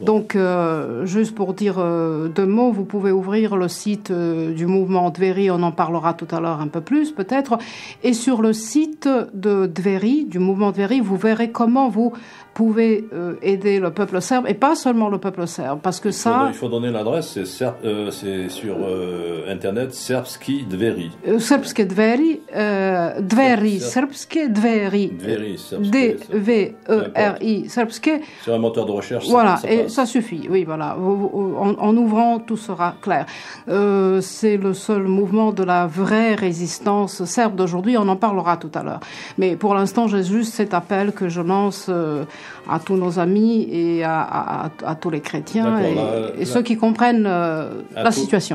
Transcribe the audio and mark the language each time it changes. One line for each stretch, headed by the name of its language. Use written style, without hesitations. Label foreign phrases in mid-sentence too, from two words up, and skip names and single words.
French: Donc, juste pour dire deux mots, vous pouvez ouvrir le site du mouvement Dveri, on en parlera tout à l'heure un peu plus peut-être, et sur le site de Dveri, du mouvement Dveri, vous verrez comment vous pouvez aider le peuple serbe, et pas seulement le peuple serbe, parce que il faut donner l'adresse, c'est sur Internet, Serbski Dveri. Srpske Dveri, Dveri Srpske, Dveri, D-V-E-R-I Srpske. Sur un moteur de recherche. Voilà, ça suffit. Oui, voilà. En ouvrant, tout sera clair. C'est le seul mouvement de la vraie résistance serbe d'aujourd'hui. On en parlera tout à l'heure. Mais pour l'instant, j'ai juste cet appel que je lance à tous nos amis et à tous les chrétiens et ceux qui comprennent la situation.